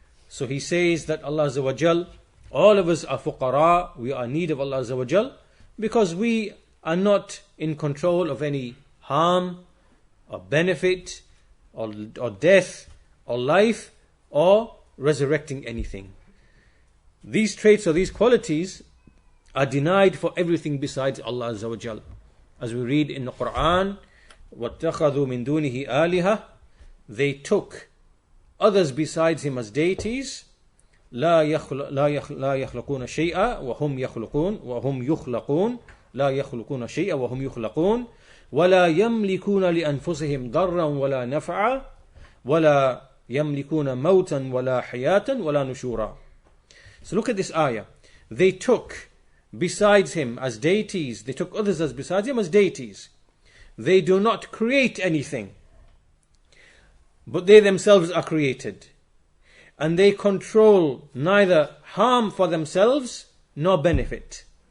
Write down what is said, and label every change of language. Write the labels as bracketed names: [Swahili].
[English] So he says that Allah Azza wa Jal, all of us are fuqara, we are in need of Allah Azza wa Jal, because we are not in control of any harm or benefit or death or life or resurrecting anything. These traits or these qualities are denied for everything besides Allah Azza wa Jal. As we read in the Quran, [Arabic] وَاتَّخَذُوا مِن دُونِهِ آلِهَةً, [English] they took others besides Him as deities. [Arabic] لا يخلقون شيئا وهم يخلقون لا يخلقون شيئا وهم يخلقون ولا يملكون لأنفسهم ضرا ولا نفعا ولا يملكون موتا ولا حياة ولا نشورا. [English] So look at this ayah. They took besides Him as deities, they took others as besides Him as deities. They do not create anything, but they themselves are created. And they control neither harm for themselves nor benefit.